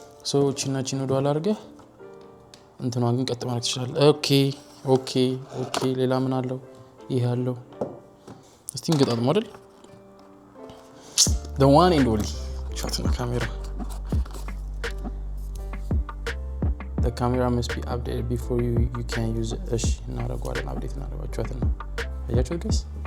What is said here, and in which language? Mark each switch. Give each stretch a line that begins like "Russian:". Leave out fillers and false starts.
Amharic: ሶ ቺናቺን ወደ ኋላ አድርገህ እንትኗን ግን ቀጥ ማድረግ ትችላለህ። ኦኬ ሌላ ምን አለው? ይሄ አለው። እስቲ እንገጣጥ ሞዴል
English: the one and only shot in the camera. The camera must be updated before you can use it.
Amharic: እሺ እናደርገዋለን አፕዴት እናደርጋችኋለን። አያችሁት ጋይስ?